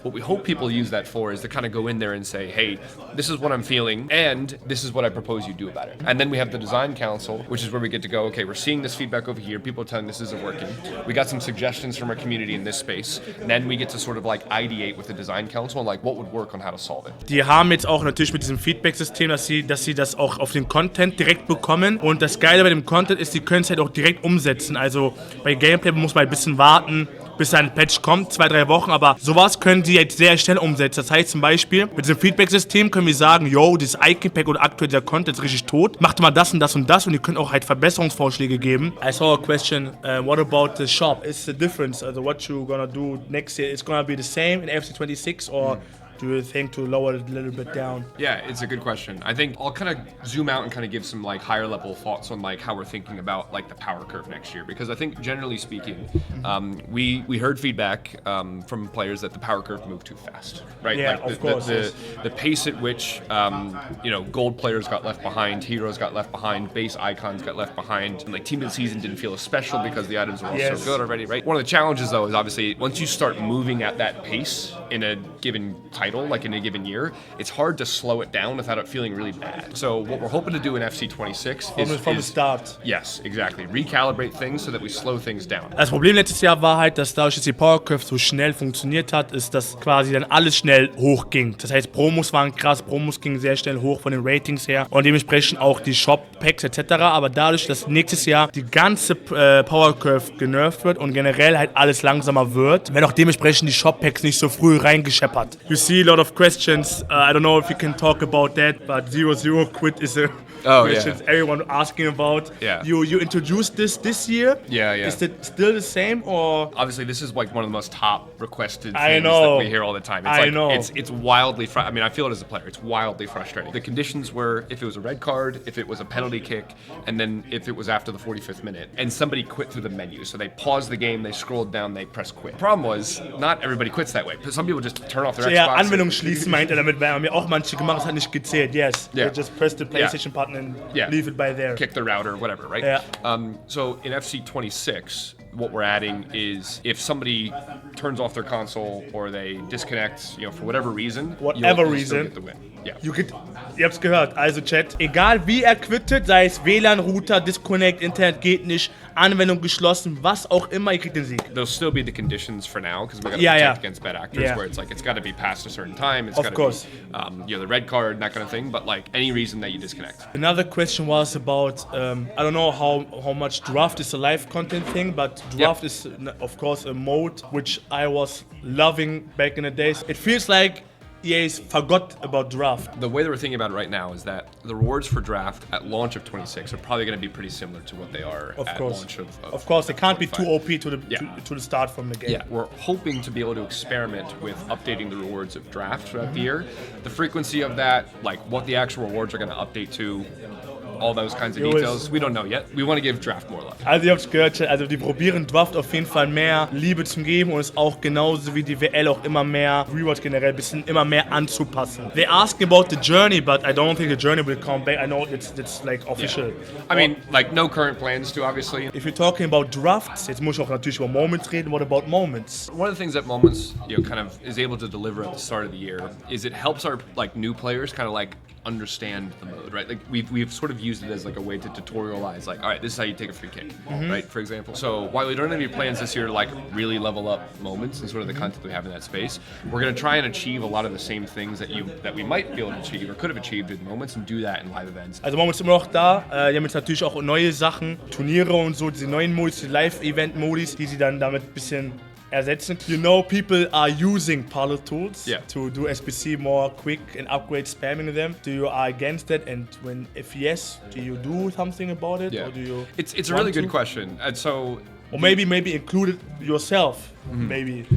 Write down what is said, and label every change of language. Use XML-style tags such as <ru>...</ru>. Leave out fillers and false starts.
<en>What we hope people use that for is to kind of go in there and say, hey, this is what I'm feeling, and this is what I propose you do about it. And then we have the design council, which is where we get to go, okay, we're seeing this feedback over here, people are telling this isn't working. We got some suggestions from our community in this space. And then we get to sort of like ideate with the design council and like what would work on how to solve it.</en> <de>Die haben jetzt auch natürlich mit diesem Feedback-System, dass sie das auch auf den Content direkt bekommen. Und das Geile bei dem Content ist, sie können es halt auch direkt umsetzen. Also bei Gameplay muss man ein bisschen warten, bis ein Patch kommt, 2-3 Wochen, aber sowas können sie jetzt sehr schnell umsetzen. Das heißt zum Beispiel, mit diesem Feedback-System können wir sagen, yo, dieses Icon-Pack oder aktuell der Content ist richtig tot, macht mal das und das und das und ihr könnt auch halt Verbesserungsvorschläge geben.</de> <en>I saw a question, what about the shop? Is the difference, what you gonna do next year? It's gonna be the same in FC 26 or do you think to lower it a little bit down? Yeah, it's a good question. I think I'll kind of zoom out and kind of give some like higher level thoughts on like how we're thinking about like the power curve next year, because I think generally speaking, we heard feedback from players that the power curve moved too fast, right? Yeah, like of course. The pace at which gold players got left behind, heroes got left behind, base icons got left behind, and like team of the season didn't feel as special because the items were all so good already, right? One of the challenges though is obviously once you start moving at that pace in a given title title, like in a given year, it's hard to slow it down without it feeling really bad. So what we're hoping to do in FC26 is from the start. Yes, exactly. Recalibrate things so that we slow things down.</en> <de>Das Problem letztes Jahr war halt, dass dadurch, dass die Power Curve so schnell funktioniert hat, ist, dass quasi dann alles schnell hochging. Das heißt, Promos waren krass, Promos gingen sehr schnell hoch von den Ratings her und dementsprechend auch die Shop-Packs etc. Aber dadurch, dass nächstes Jahr die ganze Power Curve genervt wird und generell halt alles langsamer wird, werden auch dementsprechend die Shop-Packs nicht so früh reingescheppert.</de> <en>You see a lot of questions. I don't know if you can talk about that, but 0-0 quit is a questions everyone asking about. Yeah. You introduced this year. Yeah. Is it still the same or? Obviously, this is like one of the most top requested I things know. that we hear all the time. It's wildly I mean, I feel it as a player. It's wildly frustrating. The conditions were if it was a red card, if it was a penalty kick, and then if it was after the 45th minute, and somebody quit through the menu. So they paused the game, they scrolled down, they pressed quit. The problem was not everybody quits that way. Some people just turn off their Xbox.</en> <de>Ja, Anwendung schließen meint er damit, weil haben ja auch manche gemacht, das hat nicht gezählt.</de> <en>Yes. Yeah. They just press the PlayStation button and leave it by there. Kick the router, whatever, right? Yeah. So in FC26, what we're adding is if somebody turns off their console or they disconnect, for whatever reason, you'll still get the win. Yeah.</en> <de>Ihr habt's gehört, also Chat, egal wie er quittet, sei es WLAN, Router, Disconnect, Internet geht nicht, Anwendung geschlossen, was auch immer, ihr kriegt den Sieg.</de> <en>There'll still be the conditions for now because we're going to protect against bad actors where it's like it's got to be past a certain time, it's got to be the red card and that kind of thing, but like any reason that you disconnect. Another question was about, I don't know how much draft is a live content thing, but draft is of course a mode which I was loving back in the days. It feels like EA's forgot about draft. The way that we're thinking about it right now is that the rewards for draft at launch of 26 are probably going to be pretty similar to what they are at launch of Of course, they can't 25. be too OP to the start from the game. Yeah, we're hoping to be able to experiment with updating the rewards of draft throughout the year. The frequency of that, like what the actual rewards are going to update to, all those kinds of details, we don't know yet. We want to give Draft more love.</en> <de>Also ihr habt's gehört, also die probieren Draft auf jeden Fall mehr Liebe zu geben und es auch genauso wie die WL auch immer mehr Rewards generell ein bisschen immer mehr anzupassen.</de> <en>They ask about the journey, but I don't think the journey will come back. I know it's like official. Yeah. I mean, like no current plans to obviously. If you're talking about drafts,</en> <de>jetzt muss ich auch natürlich über Moments reden.</de> <en>What about Moments? One of the things that Moments, kind of is able to deliver at the start of the year is it helps our like new players kind of like understand the mode, right? Like we've sort of used it as like a way to tutorialize, like, all right, this is how you take a free kick, right? For example. So while we don't have any plans this year to like really level up Moments and sort of the content we have in that space, we're gonna try and achieve a lot of the same things that we might be able to achieve or could have achieved in Moments and do that in live events.</en> <de>Also Moments immer noch da. Die haben jetzt natürlich auch neue Sachen, Turniere und so, diese neuen Modis, die Live-Event-Modis, die sie dann damit ein bisschen ersetzen.</de> <en>You know, people are using Paletools to do SBC more quick and upgrade spamming them. Do you are against that? And if yes, do you do something about it? Yeah. Or do you? It's a really good question. And so. Or maybe include it yourself. Maybe.</en>